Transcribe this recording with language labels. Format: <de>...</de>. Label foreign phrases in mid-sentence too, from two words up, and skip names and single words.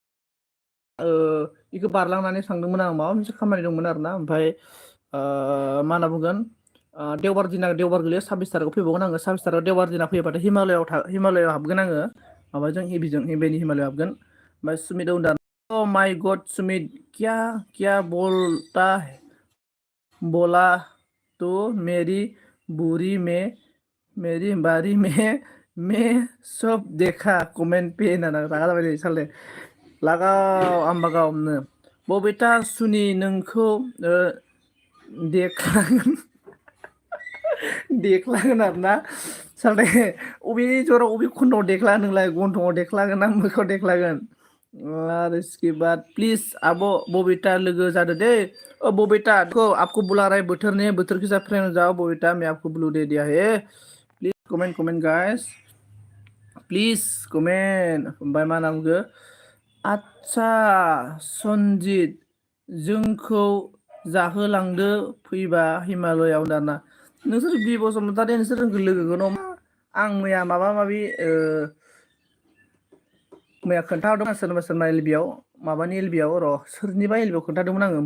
<brx>बेखौ बारलांनानै थांदोंमोन आं, माबा मोनसे खामानि दंमोन आरोना। ओमफ्राय मा होनना बुंगोन देवबार गोलैयो 26 थारिखआव फैबावगोन आङो। 26 थारिखआव देवबार दिना फैयोबाथाय हिमालयाव हाबगोन आङो, माबाजों एबिनि हिमालयाव हाबगोन। ओमफ्राय सुमित होनदों</brx> <en>oh my god</en> <hi>सुमित क्या बोला तो मेरी बुरी में मेरी बारी में मैं सब देखा कमेन्ट पे</hi> <brx>होनना रागा जाबाय नै सालथे लागाव आमबागावनो। बबिथा सुनि नोंखौ देख्लागोन आरोना सालथे अबे जराव अबे खन्दआव देख्ला नोंलाय, गन्थंआव देख्लागोन ना मोखाङाव देख्लागोन? आरो</brx> <hi>इसके बाद</hi> <brx>प्लिज आब' बबिथा लोगो जादो दे।</brx> <hi>बबिता को आपको बुला रहा है बटर ने, बटर के साथ फ्रेंड हो जाओ बबिता, मैं आपको ब्लू दे दिया है,</hi> <en>please comment guys please comment.</en> <brx>ओमफ्राय मा होनना बुंखो आदसा सनजित जोंखौ जाहोलांदो फैबा हिमालयाव दाना। नोंसोर बि बसुमतारी नोंसोर लोगोखौ आं मैया माबा माबि मैया खोन्थाहरदों सोरबा एलबियाव माबानि एलबियाव र' सोरनिबा एलबियाव खोन्थादोंमोन आङो।</brx>